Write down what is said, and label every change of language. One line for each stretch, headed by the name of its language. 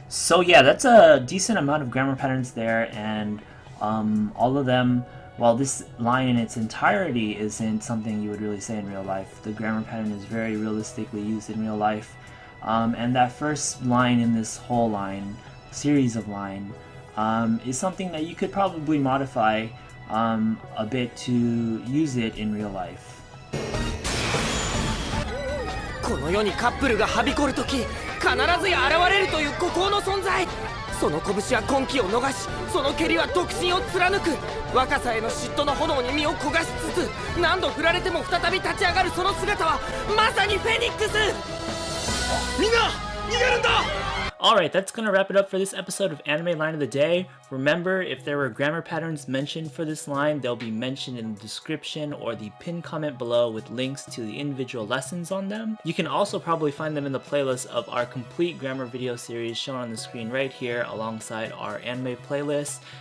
English: So yeah, that's a decent amount of grammar patterns there, and all of them, while this line in its entirety isn't something you would really say in real life, the grammar pattern is very realistically used in real life. And that first line in this whole line, series of line, is something that you could probably modify a bit to use it in real life.
Japanese: この世にカップルがはびこるとき必ずや現れるという孤高の存在。その拳は婚期を逃し、その蹴りは独身を貫く。若さへの嫉妬の炎に身を焦がしつつ何度振られても再び立ち上がるその姿はまさにフェニックス。みんな逃げるんだ。
English: Alright, that's gonna wrap it up for this episode of Anime Line of the Day. Remember, if there were grammar patterns mentioned for this line, they'll be mentioned in the description or the pinned comment below with links to the individual lessons on them. You can also probably find them in the playlist of our complete grammar video series shown on the screen right here alongside our anime playlist.